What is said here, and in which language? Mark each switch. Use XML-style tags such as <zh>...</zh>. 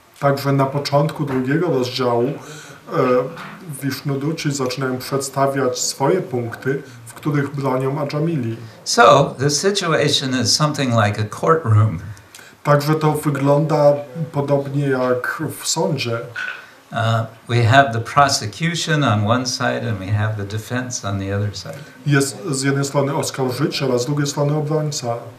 <pl>Także na początku drugiego rozdziału Vishnuduci zaczynają przedstawiać swoje punkty, w których bronią Ajamili.</pl> <en>So, the situation is something like a courtroom.</en> <pl>Także to wygląda podobnie jak w sądzie.</pl> <en>We have the prosecution on one side and we have the defense on the other side.</en> <pl>Jest z jednej strony oskarżyciel, a z drugiej strony obrońca.</pl>